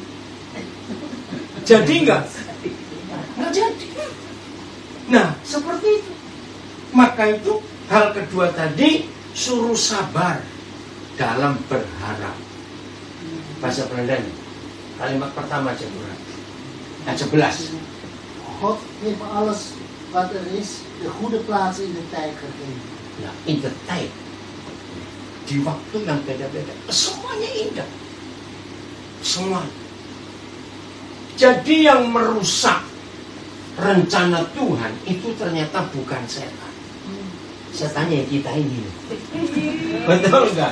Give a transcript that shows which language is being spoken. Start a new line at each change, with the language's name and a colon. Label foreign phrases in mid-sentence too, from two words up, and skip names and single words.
Indonesian: Jadi enggak jadi. Nah, seperti itu. Maka itu hal kedua tadi, suruh sabar dalam berharap. Bahasa Belandanya. Kalimat pertama aja kurang. Ayat 11.
Dutch: God heeft alles wat er is de goede plaats in de tijd gegeven.
Indonesian: Ya,
English: in the time.
Indonesian: Di waktu yang beda-beda. Semuanya indah. Semua. Jadi yang merusak rencana Tuhan itu ternyata bukan setan. Setannya kita ini. Betul enggak?